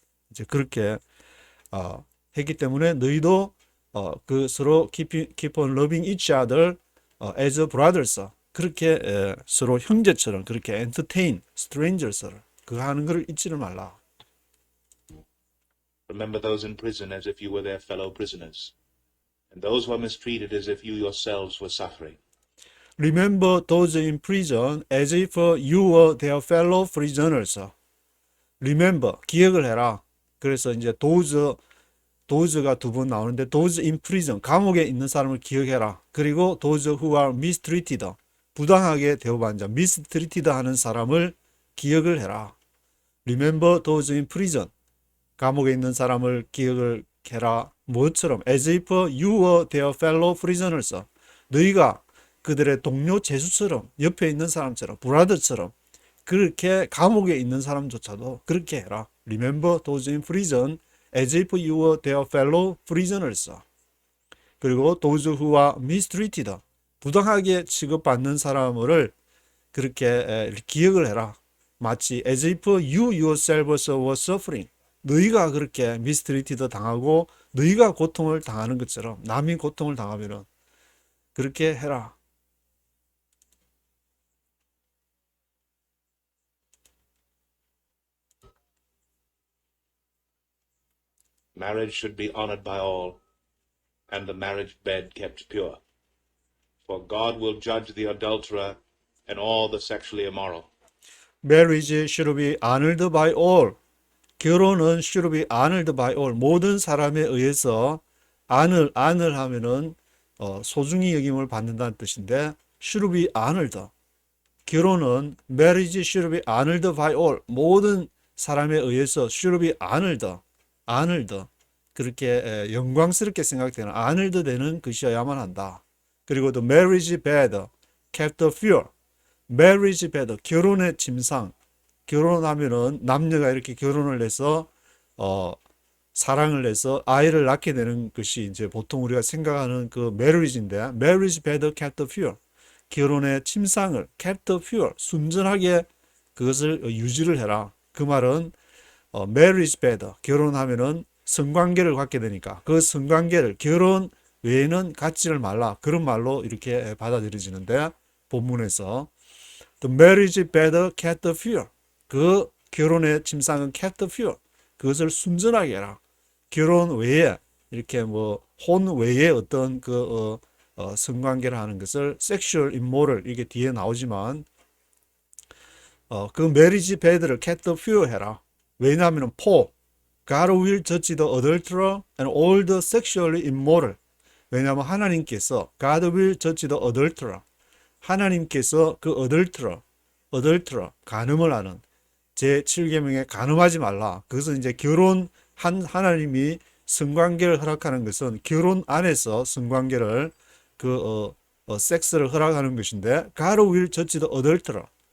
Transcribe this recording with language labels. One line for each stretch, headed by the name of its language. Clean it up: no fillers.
Korean: 이제 그렇게 했기 때문에 너희도 그 서로
English: keep on loving each other as brothers
Korean: 그렇게 서로 형제처럼 그렇게
English: entertain strangers
Korean: 를 그거 하는 것을 잊지를 말라.
English: Remember those in prison as if you were their fellow prisoners, and those who are mistreated as if you yourselves were suffering. Remember those in prison as if you were their fellow prisoners.
Korean: Remember 기억을 해라. 그래서 이제 those가 두 번 나오는데
English: those in prison
Korean: 감옥에 있는 사람을 기억해라. 그리고
English: those who are mistreated
Korean: 부당하게 대우받는 자 mistreated 하는 사람을 기억을 해라.
English: Remember those in prison
Korean: 감옥에 있는 사람을 기억을 해라. 뭐처럼
English: as if you were their fellow prisoners
Korean: 너희가 그들의 동료 죄수처럼 옆에 있는 사람처럼 브라더처럼 그렇게 감옥에 있는 사람조차도 그렇게 해라.
English: Remember those in prison as if you were their fellow prisoners.
Korean: 그리고
English: those who are mistreated
Korean: 부당하게 취급받는 사람을 그렇게 기억을 해라. 마치
English: as if you yourselves were suffering.
Korean: 너희가 그렇게
English: mistreated
Korean: 당하고 너희가 고통을 당하는 것처럼 남이 고통을 당하면은 그렇게 해라.
English: Marriage should be honored by all, and the marriage bed kept pure. For God will judge the adulterer and all the sexually immoral. Marriage should be honored by all.
Korean: 결혼은
English: should be honored by all.
Korean: 모든 사람에 의해서 honor 하면은 소중히 여김을 받는다는 뜻인데
English: should be honored.
Korean: 결혼은
English: marriage should be honored by all.
Korean: 모든 사람에 의해서
English: should be honored.
Korean: 그렇게 영광스럽게 생각되는 honored 되는 것이어야만 한다. 그리고
English: the marriage bed kept pure.
Korean: marriage bed 결혼의 침상. 결혼하면은 남녀가 이렇게 결혼을 해서 사랑을 해서 아이를 낳게 되는 것이 이제 보통 우리가 생각하는 그 marriage인데
English: marriage bed kept pure.
Korean: 결혼의 침상을
English: kept pure
Korean: 순전하게 그것을 유지를 해라. 그 말은 marriage bed 결혼하면은 성관계를 갖게 되니까 그 성관계를 결혼 외에는 갖지를 말라. 그런 말로 이렇게 받아들여지는데 본문에서
English: the marriage bed kept pure.
Korean: 그 결혼의 침상은
English: kept pure.
Korean: 그것을 순전하게 해라. 결혼 외에 이렇게 뭐 혼 외에 어떤 그 성관계를 하는 것을
English: sexual immoral
Korean: 이게 뒤에 나오지만 그
English: marriage bed
Korean: 를
English: kept pure
Korean: 해라. 왜냐하면
English: for God will judge the adulterer and all the sexually immoral.
Korean: 왜냐하면 하나님께서
English: God will judge the adulterer.
Korean: 하나님께서 그 adulterer 간음을 하는 제7계명에 간음하지 말라. 그것은 이제 결혼한 하나님이 성관계를 허락하는 것은 결혼 안에서 성관계를 섹스를 허락하는 것인데
English: God will judge the adulterer.